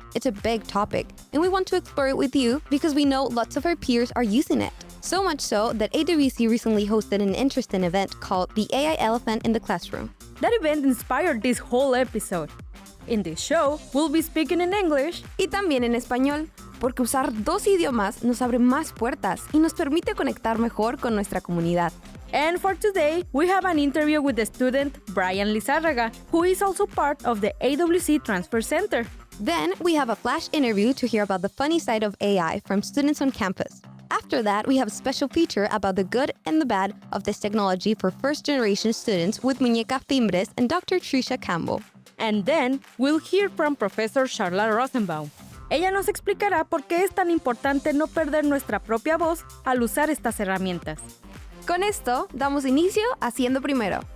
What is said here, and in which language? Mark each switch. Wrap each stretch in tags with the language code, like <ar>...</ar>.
<en>It's a big topic, and we want to explore it with you because we know lots of our peers are using it. So much so that AWC recently hosted an interesting event called the AIElephant in the classroom. That event inspired this whole episode. In this show, we'll be speaking in English</en> <es>y también en español, porque usar dos idiomas nos abre más puertas y nos permite conectar mejor con nuestra comunidad.</es> <en>And for today, we have an interview with the student Brian Lizárraga, who is also part of the AWC Transfer Center. Then we have a flash interview to hear about the funny side of AI from students on campus. After that, we have a special feature about the good and the bad of this technology for first-generation students with Muñeca Fimbres and Dr. Tricia Campbell. And then, we'll hear from Professor Charlotte Rosenbaum.</en> <es>Ella nos explicará por qué es tan importante no perder nuestra propia voz al usar estas herramientas. Con esto, damos inicio a Siendo Primero.</es>